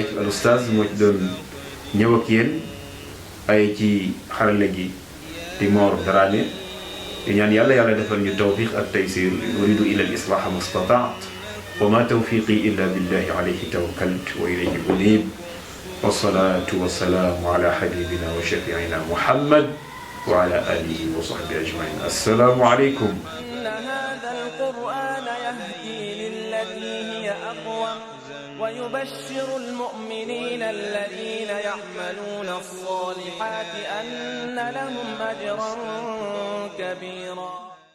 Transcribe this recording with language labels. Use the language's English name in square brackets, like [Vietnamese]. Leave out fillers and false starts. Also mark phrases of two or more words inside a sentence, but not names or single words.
[Wolof] al Oustaz moo ci doon ñëw ak yéen ay ci xarale gi di Mor Dramé di ñaan yàlla defal ñu tawfiq ak taysir [Arabic] أريد إلا الإصلاح ما استطعت وما توفيقي إلا بالله عليه توكلت وإليه أنيب والصلاة والسلام على حبيبنا وشفيعنا محمد وعلى آله وصحبه أجمعين. السلام عليكم. القرآن يهدي للتي هي أقوم ويبشر المؤمنين الذين يعملون الصالحات أن لهم أجرا كبيرا.